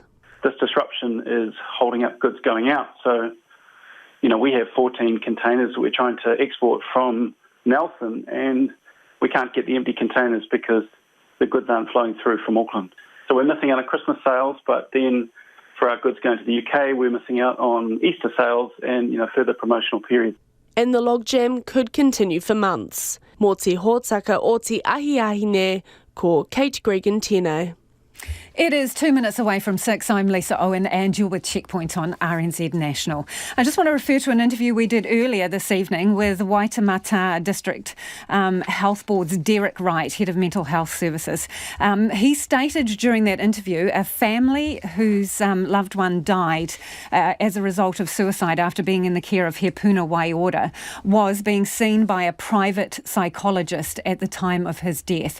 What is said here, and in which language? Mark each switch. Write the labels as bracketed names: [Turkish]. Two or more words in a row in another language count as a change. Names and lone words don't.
[English] This disruption is holding up goods going out. So, we have 14 containers that we're trying to export from Nelson, and we can't get the empty containers because the goods aren't flowing through from Auckland. So we're missing out on Christmas sales, but then for our goods going to the UK, we're missing out on Easter sales and, further promotional periods. And the logjam could continue for months. [Māori] Mō te hōtaka o te ahiahine, ko Kate Gregan tēnei. [English] It is 2 minutes away from 6. I'm Lisa Owen and you're with Checkpoint on RNZ National. I just want to refer to an interview we did earlier this evening with Waitemata District Health Board's Derek Wright, Head of Mental Health Services. He stated during that interview a family whose loved one died as a result of suicide after being in the care of He Puna Waiora was being seen by a private psychologist at the time of his death.